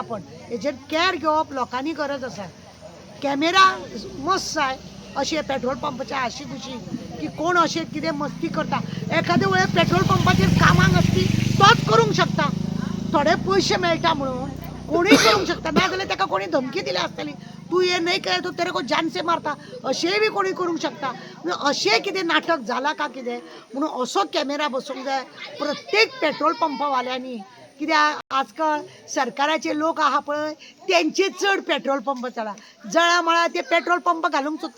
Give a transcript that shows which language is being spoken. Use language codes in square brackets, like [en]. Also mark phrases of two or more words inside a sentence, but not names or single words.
[kok] पण हेजेर कॅर घेवप लोकांनी गरज आसा. [en] camera must [kok] जाय अशें पेट्रोल पंपाच्या आशिकुशी की कोण अशें कितें मस्ती करता. एखादे वेळेर पेट्रोल पंपाचेर कामाक आसपी तोच करूंक शकता. थोडे पयशे मेळटा म्हणून कोणूय करूंक शकता. नाजाल्यार ताका कोणी धमकी दिली आसतली [hi] तू ये नहीं करे तो तेरे को जान से मारता [kok] अशेंय बी कोणी करूंक शकता. अशें कितें नाटक जालां का कितें म्हणून असो कॅमेरा बसूंक जाय प्रत्येक पेट्रोल पंपावाल्यांनी. कित्याक आजकाल सरकाराचे लोक आहा पळय तेंचे चड [en] petrol pump [kok] चला जळा ते [en] petrol pump [kok] घालूंक सोदता.